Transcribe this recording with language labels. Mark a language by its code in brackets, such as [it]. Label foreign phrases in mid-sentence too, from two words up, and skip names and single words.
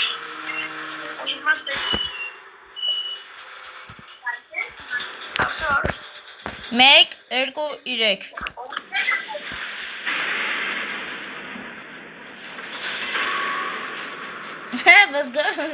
[pt] Hoje mais tem. [hy] Մեկ, երկու, իրեք։ [en] Let's go.